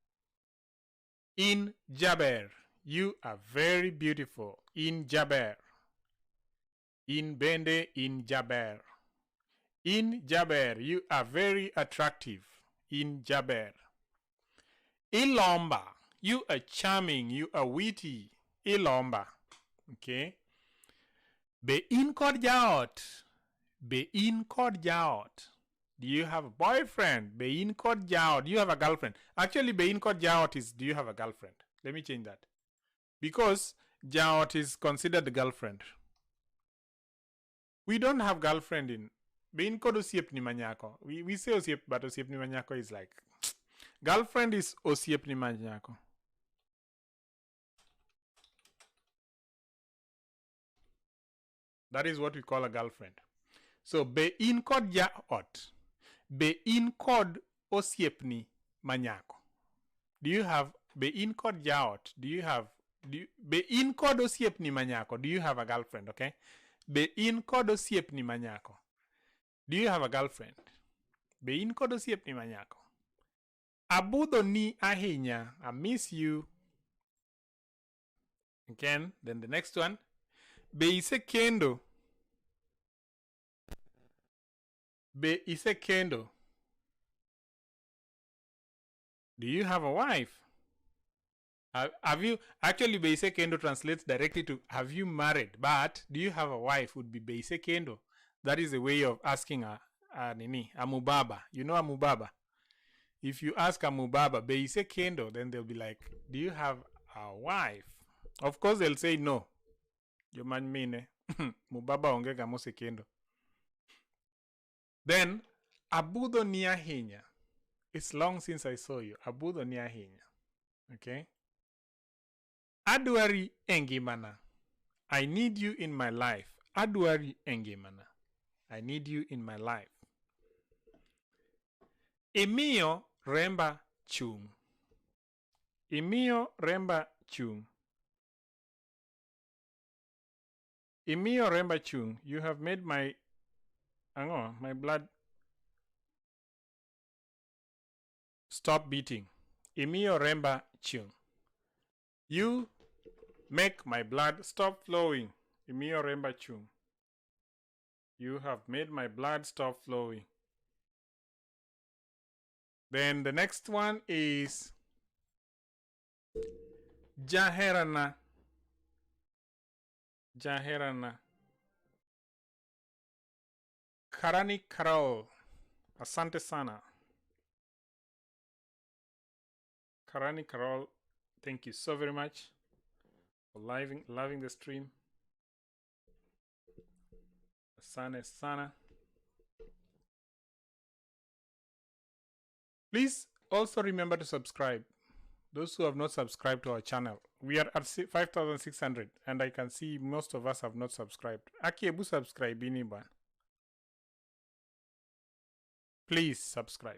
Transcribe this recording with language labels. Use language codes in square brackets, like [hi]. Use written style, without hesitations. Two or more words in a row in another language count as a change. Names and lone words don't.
[luo] In Jaber, [en] you are very beautiful. [luo] In Jaber. In Bende, in Jaber. In Jaber, [en] you are very attractive. [luo] In Jaber. [en] Ilomba, you are charming, you are witty. [luo] Ilomba. Okay. Bein kod jaot. Bein kod jaot. [en] Do you have a boyfriend? [luo] Bein kod jaot. [en] Do you have a girlfriend? Actually, [luo] bein kod jaot [en] is do you have a girlfriend? Let me change that. Because jaot is considered the girlfriend. We don't have girlfriend in [luo] bein kod osiep ni manyako. [en] We say osiep, but [luo] osiep ni manyako [en] is like girlfriend is [luo] osiep ni manyako. [en] That is what we call a girlfriend. [luo] So bein kod jaot. Bein kod osiep ni manyako. [en] Do you have [luo] bein kod jaot? [en] Do you have [luo] bein kod osiep ni manyako? [en] Do you have a girlfriend? Okay. [luo] Bein kod osiep ni manyako. [en] Do you have a girlfriend? [luo] Bein kod osiep ni manyako. Abudho ni ahinya. [en] I miss you. Again, then the next one. [luo] Be ise kendo. Be ise kendo. [en] Do you have a wife? Have you actually [luo] be ise kendo [en] translates directly to have you married? But do you have a wife would be [luo] ise kendo. [en] That is a way of asking a mubaba. You know a mubaba. If you ask a mubaba [luo] be ise kendo, [en] then they'll be like, do you have a wife? Of course they'll say no. You man mine. [luo] Mubaba onge gamose kendo. Then abudho ni ahinya. [en] It's long since I saw you. [luo] Abudho ni ahinya. Okay? Adwari engimana. [en] I need you in my life. [luo] Adwari engimana. [en] I need you in my life. [luo] Imiyo remba chung. Imiyo remba chung. Imiyo remba chung. [en] You have made my blood stop beating. [luo] Imiyo remba chung. [en] You make my blood stop flowing. [luo] Imiyo remba chung. [en] You have made my blood stop flowing. Then the next one is Jaherana. [luo] Jaherana. Karani Karol. [sw] Asante sana. [en] Karani Karol, thank you so very much for loving the stream. [sw] Asante sana. [en] Please also remember to subscribe. Those who have not subscribed to our channel. We are at 5,600 and I can see most of us have not subscribed. [sw] Aki ebu subscribe ini ban. [en] Please subscribe.